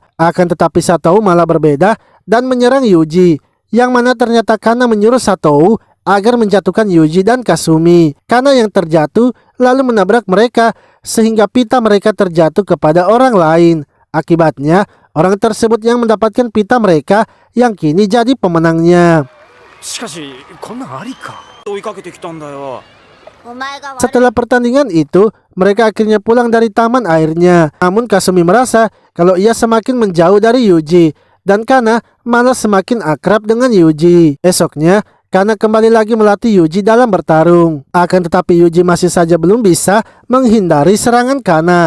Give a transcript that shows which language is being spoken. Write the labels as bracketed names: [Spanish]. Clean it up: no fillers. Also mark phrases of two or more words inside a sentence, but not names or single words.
[Indonesian] Akan tetapi Satou malah berbeda dan menyerang Yuji, yang mana ternyata Kana menyuruh Satou agar menjatuhkan Yuji dan Kasumi. Kana yang terjatuh lalu menabrak mereka sehingga pita mereka terjatuh kepada orang lain. Akibatnya orang tersebut yang mendapatkan pita mereka yang kini jadi pemenangnya. [Japanese] しかし、こんなんありか。追いかけてきたんだよ。 [Indonesian] Setelah pertandingan itu, mereka akhirnya pulang dari taman airnya. Namun Kasumi merasa kalau ia semakin menjauh dari Yuji dan Kana malah semakin akrab dengan Yuji. Esoknya, Kana kembali lagi melatih Yuji dalam bertarung. Akan tetapi Yuji masih saja belum bisa menghindari serangan Kana.